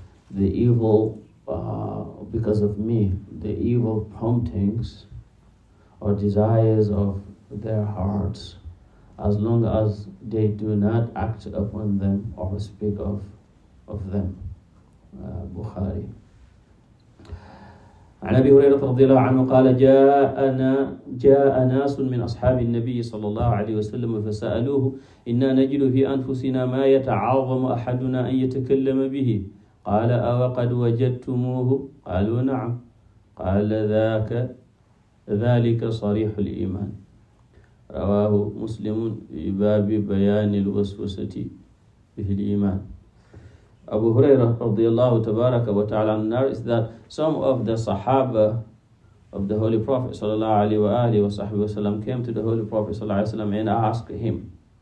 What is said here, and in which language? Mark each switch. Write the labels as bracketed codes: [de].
[en] The evil, because of me, the evil promptings or desires of their hearts, as long as they do not act upon them or speak of them. Bukhari. [ar] عن أبي هريرة رضي الله عنه قال جاء ناس من أصحاب النبي صلى الله عليه وسلم فسألوه إنا نجد في أنفسنا ما يتعاظم أحدنا أن يتكلم به قال أوقد وجدتموه قالوا نعم قال ذلك صريح الإيمان رواه مسلم في باب بيان الوسوسة في الإيمان. [en] Abu Hurairah radiyallahu tabaraka wa ta'ala narrates that some of the Sahaba of the Holy Prophet sallallahu alaihi wasallam came to the Holy Prophet sallallahu alaihi wasallam and asked him,